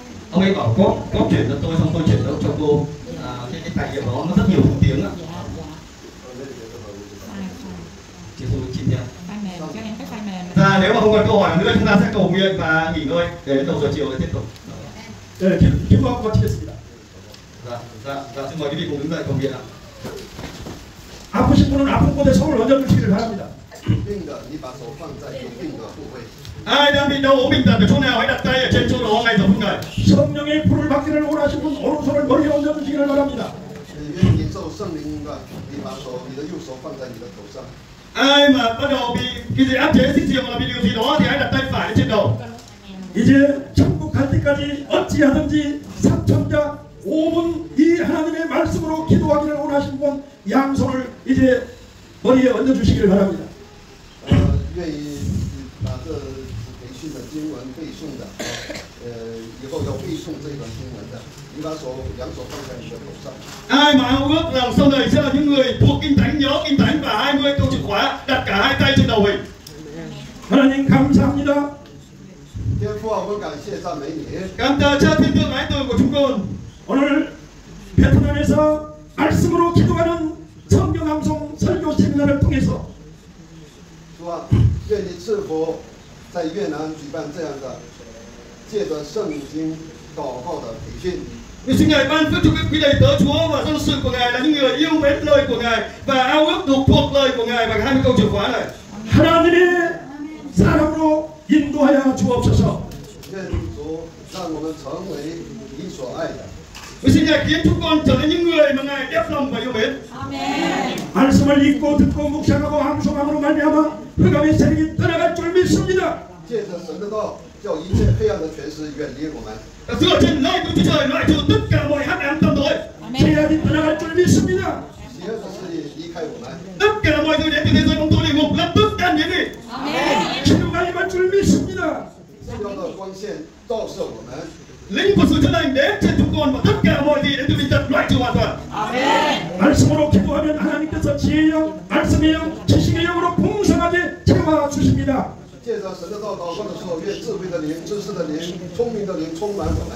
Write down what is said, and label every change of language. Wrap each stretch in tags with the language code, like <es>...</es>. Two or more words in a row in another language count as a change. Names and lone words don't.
<vi>Ông ấy bảo có chuyển cho tôi, xong tôi chuyển cho cô cái tài liệu đó nó rất nhiều thứ tiếng ạ. Chị Thu xin nha. File mềm cho em cái file mềm. Và nếu mà không còn câu hỏi nữa chúng ta sẽ cầu nguyện và nghỉ ngơi để đến đầu giờ chiều để tiếp tục.</vi> <ko>네, 기도하고 마치겠습니다.</ko> <vi>Xin mời quý vị cùng đứng dậy cầu nguyện ạ.</vi> <ko>아프신 분은 아픈 곳에 손을 얹어주시기를 바랍니다.</ko> <zh>病的，你把手放在有病的部位。</zh> <vi>Ai đang bị đau ốm bệnh tật ở chỗ nào hãy đặt tay ở trên chỗ đó ngay giờ phút này.</vi> <ko>성령의 불을 받기를 원하시는 분 오른손을 머리에 얹어주시기를 바랍니다.</ko> <zh>愿意受圣灵的，你把你的右手放在你的头上。</zh> <vi>Ai mà bắt đầu bị cái gì áp chế xích diều hoặc là bị điều gì đó thì hãy đặt tay phải lên trên đầu.</vi> <ko>이제 천국 갈 때까지 어찌하든지 3천자 5분 이 하나님의 말씀으로 기도하기를 원하시는 분 양손을 이제 머리에 얹어주시기를 바랍니다.</ko> <zh>愿意把这培训的经文背诵的，以后要背诵这段经文的，你把两手放在你的头上。</zh> <vi>Ai mà ao ước rằng sau này sẽ là những người thuộc kinh thánh, nhớ kinh thánh và 20 câu chìa khóa, đặt cả hai tay trên đầu mình.</vi> <ko>하나님 감사합니다.</ko> <zh>天父啊，我们感谢赞美你。</zh> <vi>Cảm tạ cha thiên thượng ái từ của chúng con.</vi> <ko>오늘 베트남에서 말씀으로 기도하는 성경 암송 설교 세미나를 통해서</ko> <zh>主啊，愿你赐福在越南举办这样的借着圣经祷告的培训。</zh> <vi>Vì xin Ngài ban phước cho các quý đầy tớ Chúa và dân sự của Ngài là những người yêu mến lời của Ngài và ao ước được thuộc lời của Ngài bằng 20 câu chìa khóa này.</vi> <ko>하나님의 사랑으로 인도하여 주옵소서.</ko> <zh>愿主让我们成为你所爱的。</zh> <vi>Vì xin Ngài khiến chúng con trở thành những người mà Ngài đẹp lòng và yêu mến. Amen.</vi> <ko>말씀을 읽고 듣고 묵상하고 암송함으로 말미암아 흑암의 세력이 떠나갈 줄 믿습니다.</ko> <zh>借着神的道，叫一切黑暗的权势远离我们。</zh> <vi>Dựa trên lời của Chúa Trời loại trừ tất cả mọi hắc ám tâm tối. Amen.</vi> <ko>죄악이 떠나갈 줄 믿습니다.</ko> <zh>邪恶的势力离开我们。</zh> <vi>Tất cả mọi thứ đến từ thế giới bóng tối địa ngục lập tức tan biến đi. Amen.</vi> <ko>치료가 임할 줄 믿습니다.</ko> <zh>治疗的光线照射我们。</zh> <vi>Linh của sự chữa lành đến trên chúng con và tất cả mọi gì đến từ bệnh tật loại trừ hoàn toàn. Amen.</vi> <ko>말씀으로 기도하면 하나님께서 지혜의 영, 말씀의 영, 지식의 영으로 풍성하게 채워 주십니다.</ko> <zh>借着神的道祷告的时候，愿智慧的灵、知识的灵、聪明的灵充满我们。</zh>